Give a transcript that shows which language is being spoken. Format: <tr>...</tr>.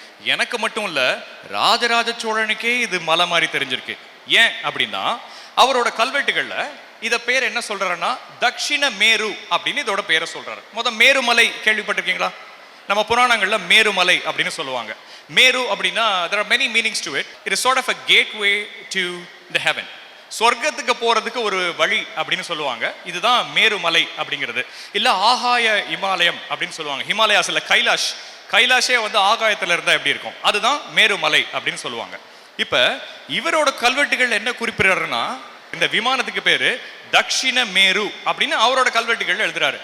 <ta>எனக்கு மட்டும் இல்ல, ராஜராஜ சோழனுக்கே இது மலை மாதிரி தெரிஞ்சிருக்கு. ஏன் அப்படின்னா, அவரோட கல்வெட்டுகள்ல இத பேர் என்ன சொல்றாருன்னா தக்ஷிண மேரு அப்படின்னு இதோட பேரை சொல்றாரு. மேருமலை கேள்விப்பட்டிருக்கீங்களா? நம்ம புராணங்கள்ல மேருமலை அப்படின்னு சொல்லுவாங்க. மேரு அப்படின்னா</ta> <en>there are many meanings to it. It is sort of a gateway to the heaven.</en> <ta>சொர்க்கத்துக்கு போறதுக்கு ஒரு வழி அப்படின்னு சொல்லுவாங்க. இதுதான் மேருமலை அப்படிங்கிறது. இல்ல ஆகாய இமாலயம் அப்படின்னு சொல்லுவாங்க. ஹிமாலயாஸ் இல்ல, கைலாஷே ஆகாயத்துல இருந்தா எப்படி இருக்கும், அதுதான் மேருமலை அப்படின்னு சொல்லுவாங்க. இப்ப இவரோட கல்வெட்டுகள் என்ன குறிப்பிடுறாருன்னா, இந்த விமானத்துக்கு பேரு தக்ஷிண மேரு அப்படின்னு அவரோட கல்வெட்டுகள் எழுதுறாரு.</ta>